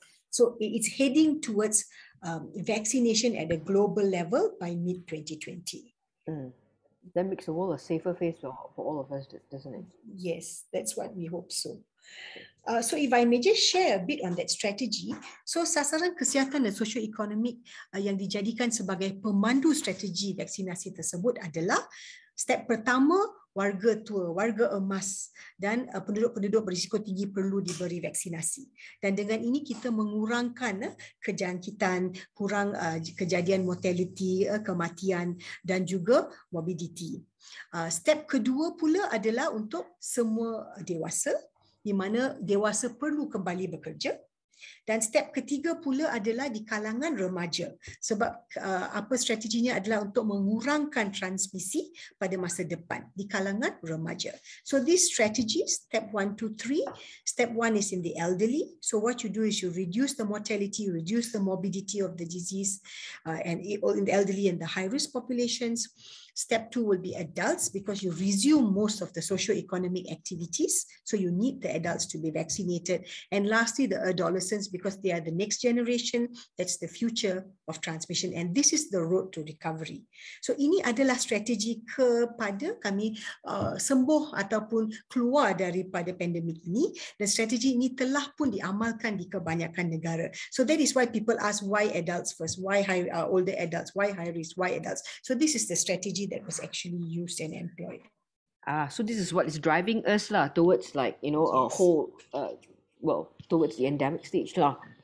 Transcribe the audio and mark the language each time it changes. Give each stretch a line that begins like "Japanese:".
English: So it's heading towards vaccination at a global level by mid-2020. That makes the world a safer place for all of us, doesn't it? Yes, that's what we hope so. So if I may just share a bit on that strategy.
Malay: So sasaran kesihatan dan sosioekonomik yang dijadikan sebagai pemandu strategi vaksinasi tersebut adalah step pertama warga tua, warga emas dan penduduk-penduduk berisiko tinggi perlu diberi vaksinasi. Dan dengan ini kita mengurangkan kejangkitan, kurang kejadian mortality, kematian dan juga morbidity. Step kedua pula adalah untuk semua dewasa, di mana dewasa perlu kembali bekerja. Dan step ketiga pula adalah di kalangan remaja, sebab apa strateginya adalah untuk mengurangkan transmisi pada masa depan di kalangan remaja.
English: So these strategies, step 1, 2, 3. Step 1 is in the elderly. So what you do is you reduce the mortality, reduce the morbidity of the disease, and in the elderly and the high-risk populations. Step 2 will be adults, because you resume most of the socio-economic activities. So you need the adults to be vaccinated. And lastly, the adolescents, because they are the next generation, that's the future of transmission. And this is the road to recovery.
Malay: So ini adalah strategi kepada kami sembuh ataupun keluar daripada pandemik ini. Dan strategi ini telah pun diamalkan di kebanyakan negara.
English: So that is why people ask, why adults first? Why older adults? Why high risk? Why adults? So this is the strategy that was actually used and employed. So this is what is driving us towards a whole, towards the endemic stage lah.